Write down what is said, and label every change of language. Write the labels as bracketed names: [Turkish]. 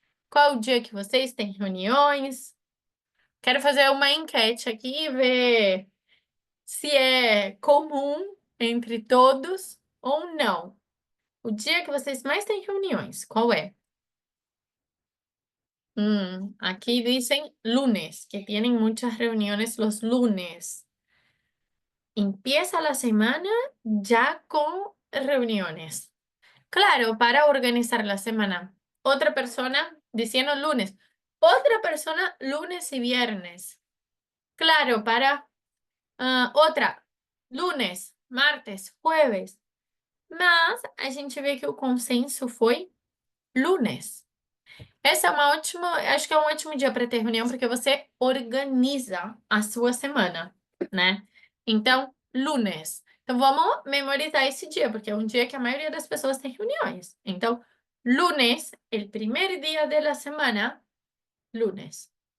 [Portuguese] Qual o dia que vocês têm reuniões? Quero fazer uma enquete aqui e ver se é comum entre todos ou não. O dia que vocês mais têm reuniões, qual é? [Spanish] Aquí dicen lunes, que tienen muchas reuniones los lunes. Empieza la semana ya con reuniones. Claro, para organizar la semana. Otra persona diciendo lunes. Otra persona lunes y viernes. Claro, para outra lunes, martes, jueves. [Portuguese] Mas a gente vê que o consenso foi lunes. Essa é uma ótima, acho que é um ótimo dia para ter reunião, porque você organiza a sua semana, né? Então, lunes. Então, vamos memorizar esse dia, porque é um dia que a maioria das pessoas tem reuniões. Então, lunes, [Spanish] el primer día de la semana, [Portuguese] lunes.